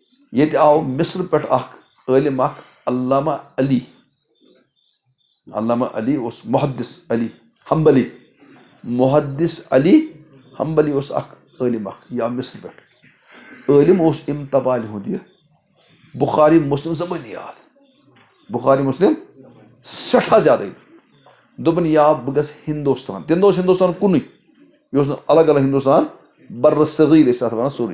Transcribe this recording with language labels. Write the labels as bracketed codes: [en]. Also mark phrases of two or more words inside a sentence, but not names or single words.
[ks] ییٚتہِ آو مصر پٮ۪ٹھ اکھ عٲلِم اکھ علامہ علی اوس محدث علی حنبلی، محدث علی حنبلی اوس اکھ عٲلِم اکھ، یہِ آو مصر پٮ۪ٹھ. عٲلِم اوس اَمہِ تبالہِ ہُنٛد یہِ بُخاری مسلم زبٲنی یاد، بُخاری مسلم سٮ۪ٹھاہ زیادٕ. دوٚپُن یا بہٕ گژھٕ ہندوستان. تمہِ دۄہ اوس ہندوستان کُنُے، یہِ اوس نہٕ الگ الگ ہندوستان، برِ صغیٖر ٲسۍ تَتھ وَنان سورُے.